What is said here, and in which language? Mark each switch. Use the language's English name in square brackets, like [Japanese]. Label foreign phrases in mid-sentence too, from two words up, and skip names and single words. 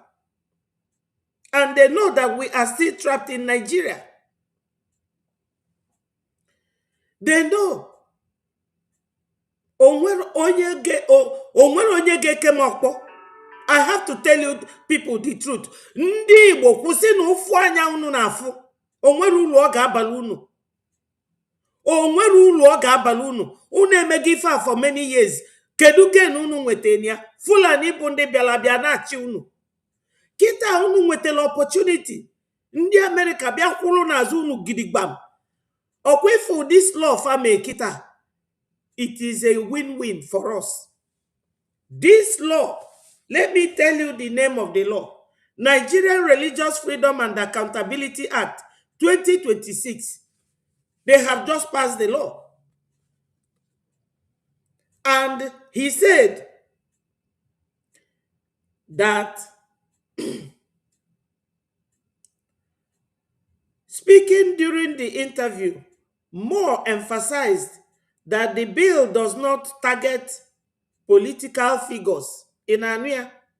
[English] And they know that we are still trapped in Nigeria. They know. I have to tell you people the truth. [Igbo] Ndị Igbo kwụsị na ụfụ anya unu na-afụ. Onwere ulu ọ ga-abalị unu. Onwere ulu ọ ga-abalị unu. Unu emego ife a [English] for many years. [Igbo] Kedu gen unu nweteni ya? Fulani bụ ndị bịara bịa na-achị unu. Kita unu nwetela opportunity. Ndị America bịa kwụrụ n'azụ unu gidigbam. Okwefu [English] this law [Igbo] fame kita. [English] It is a win-win for us. This law, let me tell you the name of the law. Nigerian Religious Freedom and Accountability Act 2026. They have just passed the law. And he said that speaking during the interview, Moore emphasized that the bill does not target political figures in Ania.